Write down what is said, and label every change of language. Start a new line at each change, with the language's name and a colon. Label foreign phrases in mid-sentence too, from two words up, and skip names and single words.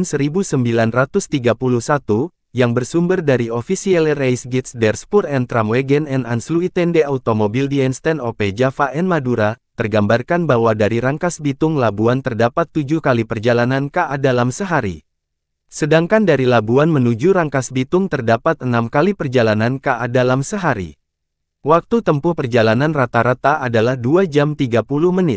Indonesian: 1931, yang bersumber dari Officiële Reisgids der Spoor- en Tramwegen en Aansluitende Automobieldiensten op Java en Madura, tergambarkan bahwa dari Rangkas Bitung Labuan terdapat 7 kali perjalanan KA dalam sehari. Sedangkan dari Labuan menuju Rangkas Bitung terdapat 6 kali perjalanan KA dalam sehari. Waktu tempuh perjalanan rata-rata adalah 2 jam 30 menit.